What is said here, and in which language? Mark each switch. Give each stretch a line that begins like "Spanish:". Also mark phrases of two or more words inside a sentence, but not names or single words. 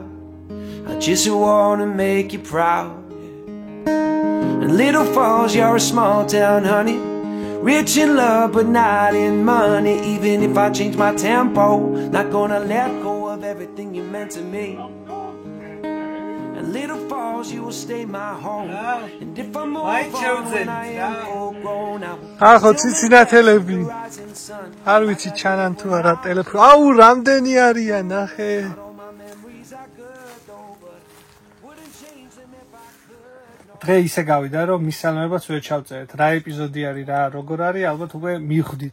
English: I just wanna make you proud. And Little Falls, you're a small town, honey, rich in love but not in money. Even if I change my tempo, not gonna let go of everything you meant to me. And Little Falls, you will stay my home. And if I'm over when I am full grown, I will
Georgian: ახო ციცინათელები არ ვიცი ჩანან თუ არა ტელეფონი. აუ რამდენი არიან ნახე. დღე ისე გავიდა რომ მისალმებას ვერ ჩავწერეთ რა ეპიზოდი არის რა როგორ არის ალბათ უკვე მივხვდით.